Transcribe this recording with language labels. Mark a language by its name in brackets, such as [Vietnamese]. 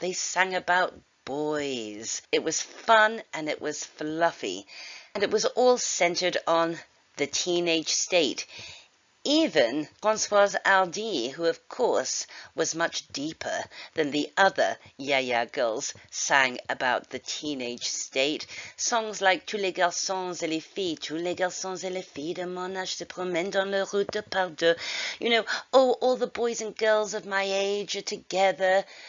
[English] They sang about boys. It was fun and it was fluffy. And it was all centered on the teenage state. Even Françoise Hardy, who of course was much deeper than the other Yeah Yeah girls, sang about the teenage state. [French] Songs like Tous les garçons et les filles, tous les garçons et les filles de mon âge se promènent dans la rue de par deux. [English] You know, oh, all the boys and girls of my age are together.